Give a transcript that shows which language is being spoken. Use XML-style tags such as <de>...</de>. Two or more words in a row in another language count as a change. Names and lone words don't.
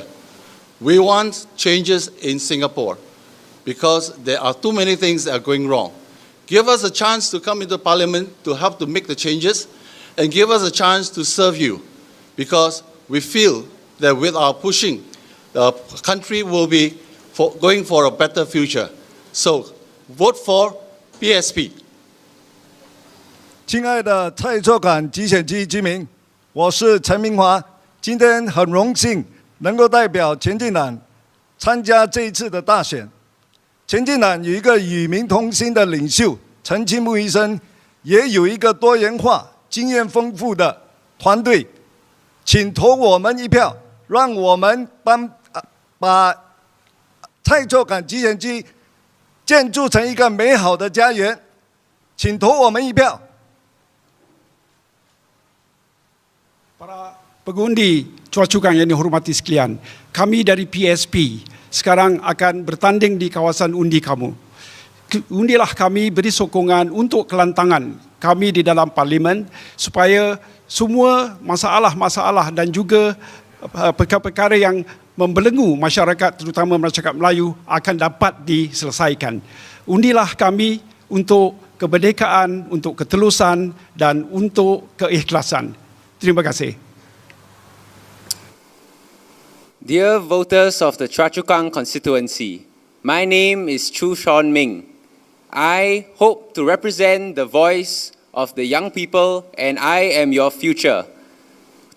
<en>We want changes in Singapore because there are too many things that are going wrong. Give us a chance to come into Parliament to help to make the changes, and give us a chance to serve you, because we feel that with our pushing, the country will be going for a better future. So, vote for PSP.</en> <zh>亲爱的蔡厝港集选区居民，我是陈明华，今天很荣幸能够代表前进党参加这一次的大选。前进党有一个与民同心的领袖陈清木医生，也有一个多元化、经验丰富的团队，请投我们一票，让我们把蔡厝港集选区建筑成一个美好的家园，请投我们一票。</zh> <ms>Pengundi Chua Chu Kang yang dihormati sekalian, kami dari PSP sekarang akan bertanding di kawasan undi kamu. Undilah kami, beri sokongan untuk kelantangan kami di dalam parlimen supaya semua masalah-masalah dan juga perkara-perkara yang membelenggu masyarakat, terutama masyarakat Melayu, akan dapat diselesaikan. Undilah kami untuk kemerdekaan, untuk ketelusan dan untuk keikhlasan. Terima kasih.</ms> <en>Dear voters of the Chua Chu Kang constituency, my name is Chu Sean Ming. I hope to represent the voice of the young people, and I am your future.</en>